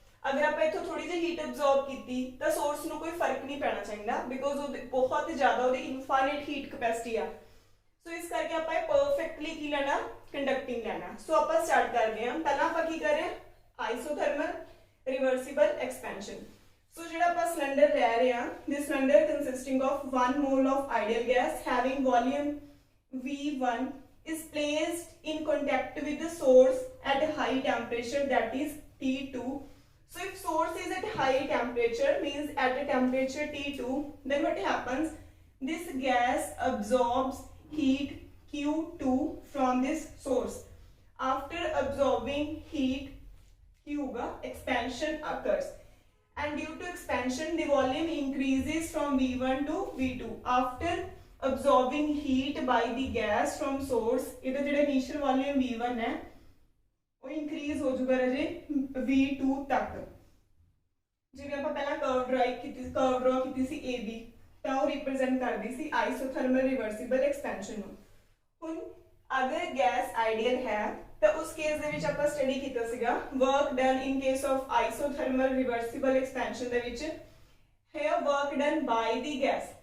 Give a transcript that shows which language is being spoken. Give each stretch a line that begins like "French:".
Punjabi: ਅਗਰ ਆਪਾਂ ਇੱਥੋਂ ਥੋੜੀ ਜਿਹੀ ਹੀਟ ਅਬਜ਼ੌਰਬ ਕੀਤੀ ਤਾਂ ਸੋਰਸ ਨੂੰ ਕੋਈ ਫਰਕ ਨਹੀਂ ਪੈਣਾ ਚਾਹੀਦਾ ਬਿਕੋਜ਼ ਉਹ ਬਹੁਤ ਜ਼ਿਆਦਾ ਉਹਦੀ ਇਨਫਾਈਨਾਈਟ ਹੀਟ ਕੈਪੈਸਿਟੀ ਆ. ਸੋ ਇਸ ਕਰਕੇ ਆਪਾਂ ਇਹ ਪਰਫੈਕਟਲੀ ਕੀ ਲੈਣਾ, ਕੰਡਕਟਿੰਗ ਲੈਣਾ. ਸੋ ਆਪਾਂ ਸਟਾਰਟ ਕਰਦੇ ਹਾਂ. ਪਹਿਲਾਂ ਆਪਾਂ ਕੀ ਕਰ ਰਹੇ ਹਾਂ, ਆਈਸੋਥਰਮਲ ਰਿਵਰਸੀਬਲ ਐਕਸਪੈਂਸ਼ਨ. ਸੋ ਜਿਹੜਾ ਆਪਾਂ ਸਿਲੰਡਰ ਲੈ ਰਹੇ ਹਾਂ,
English: This cylinder consisting of 1 mole of ideal gas having volume V1 is placed in contact with the source at a high temperature, that is T2. So if source is at high temperature, means at a temperature T2, then what happens, this gas absorbs heat Q2 from this source. After absorbing heat, expansion occurs, and due to expansion the volume increases from V1 to V2. After absorbing heat by the gas from source,
Punjabi: ਇਹਦਾ ਜਿਹੜਾ initial volume V1 ਹੈ ਉਹ increase ਹੋ ਜਾਊਗਾ ਰਾਜੇ V2 ਤੱਕ. ਜਿਵੇਂ ਆਪਾਂ ਪਹਿਲਾਂ curve draw ਕੀਤੀ ਸੀ AB, ਤਾਂ ਉਹ ਰਿਪਰੈਜ਼ੈਂਟ ਕਰਦੀ ਸੀ ਆਈਸੋਥਰਮਲ ਰਿਵਰਸੀਬਲ ਐਕਸਪੈਂਸ਼ਨ ਨੂੰ. ਹੁਣ ਅਗਰ ਗੈਸ ਆਈਡੀਅਲ ਹੈ ਤਾਂ ਉਸ ਕੇਸ ਦੇ ਵਿੱਚ ਆਪਾਂ ਸਟੱਡੀ ਕੀਤਾ ਸੀਗਾ
English: work done in case of isothermal reversible expansion
Punjabi: ਦੇ ਵਿੱਚ ਹੈ ਵਰਕ ਡਨ ਬਾਈ ਦੀ ਗੈਸ.